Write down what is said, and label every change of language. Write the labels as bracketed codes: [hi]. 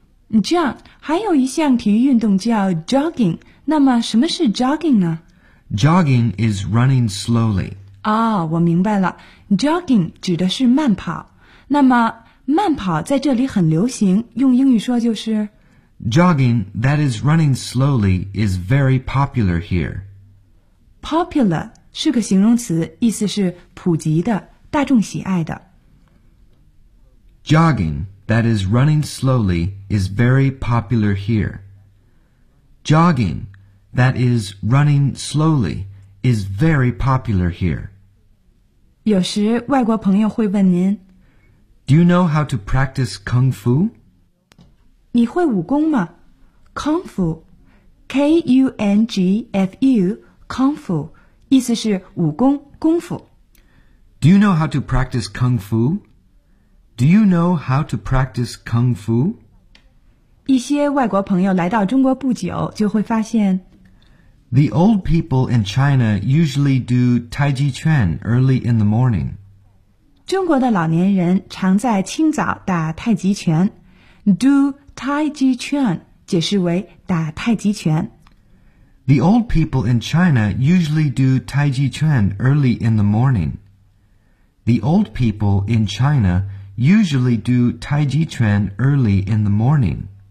[zh] John, 还有一项体育运动叫 jogging, 那么什么是 jogging 呢? [en] Jogging is running slowly. [zh] 哦,我明白了。Jogging 指的是慢跑。那么慢跑在这里很流行,用英语说就是 [en] Jogging that is running slowly is very popular here. [zh] Popular 是个形容词,意思是普及的,大众喜爱的。 [en] Jogging. That is running slowly is very popular here. Jogging, that is running slowly, is very popular here. [zh] 有时外国朋友会问您 [en] Do you know how to practice Kung Fu? [zh] 你会武功吗?Kung Fu, K-U-N-G-F-U, Kung Fu, 意思是武功,功夫。 [en] Do you know how to practice Kung Fu? Do you know how to practice Kung Fu? [zh] 一些外国朋友来到中国不久就会发现 [en] The old people in China usually do Tai Chi Chuan early in the morning. [zh] 中国的老年人常在清早打太极拳。 Do Tai Chi Chuan 解释为打太极拳。 [en] The old people in China usually do Tai Chi Chuan early in the morning. The old people in China usually do Tai Chi Quan early in the morning.